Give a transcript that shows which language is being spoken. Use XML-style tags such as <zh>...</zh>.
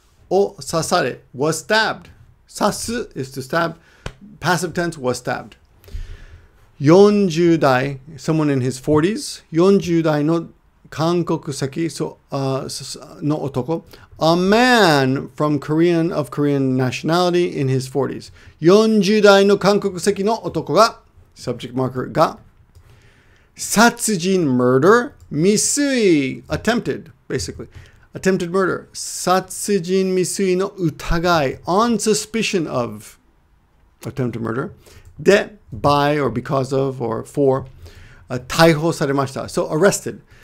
<en>O, sasare, was stabbed. Sasu is to stab. Passive tense, was stabbed. 40代, someone in his 40s.</en> <ja>40代の韓国籍, so, no otoko.</ja> <en>A man from of Korean nationality in his 40s.</en> <ja>40代の韓国籍の男が,</ja> <en>subject marker ga. 殺人 murder. 未遂 attempted, basically. Attempted murder.</en> <ja>殺人未遂の疑い</ja> <en>on suspicion of attempted murder. で by or because of or for.</en> <ja>逮捕されました.</ja> <en>So arrested.</en>